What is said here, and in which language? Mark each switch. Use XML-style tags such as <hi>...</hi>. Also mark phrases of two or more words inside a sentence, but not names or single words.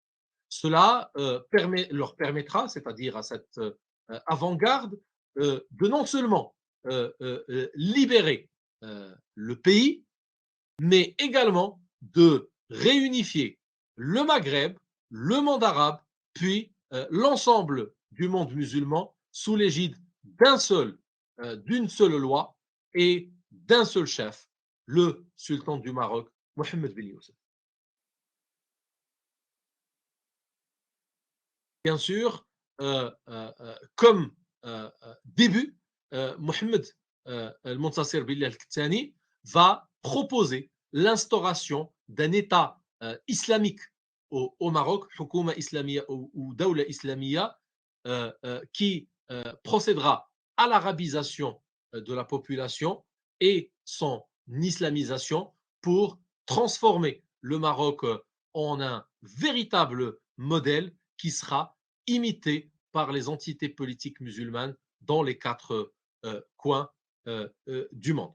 <fr>Cela leur permettra, c'est-à-dire à cette avant-garde, de non seulement libérer le pays, mais également de réunifier le Maghreb, le monde arabe, puis l'ensemble du monde musulman sous l'égide d'une seule loi et d'un seul chef, le sultan du Maroc, Mohammed bin Youssef. Bien sûr, comme début, Mohammed al-Muntasir Billah al-Ktani va proposer l'instauration d'un État islamique au Maroc,</fr> <ar>حكومة إسلامية</ar> <fr>ou</fr> <ar>دولة إسلامية,</ar> <fr>qui procédera à l'arabisation de la population et son islamisation pour transformer le Maroc en un véritable modèle qui sera imité par les entités politiques musulmanes dans les quatre coins du monde.</fr>